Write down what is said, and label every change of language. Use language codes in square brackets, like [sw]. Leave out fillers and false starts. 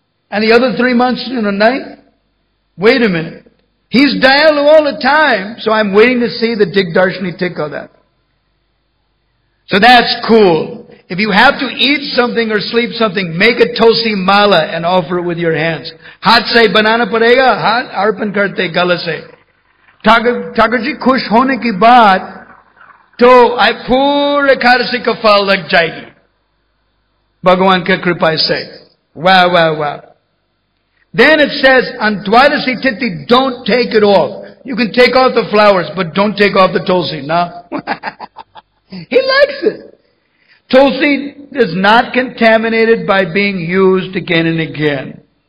[en] And the other 3 months in a night? Wait a minute. He's Dayalu all the time, so I'm waiting to see the Digdarshani Tikka of that. So that's cool. if you have to eat something or sleep something, make a tulsi mala and offer it with your hands. [hi] हाथ से बनाना पड़ेगा, हाथ अर्पण करते गले से. ठाकुर जी खुश होने की बात तो पूरे एकादशी का फल लग जाएगी भगवान के कृपा से. [en] Wow, wow, wow. Then it says on Dwadasi Tithi, don't take it off. You can take off the flowers, but don't take off the tulsi. No. He likes it. Tulsi is not contaminated by being used again and again.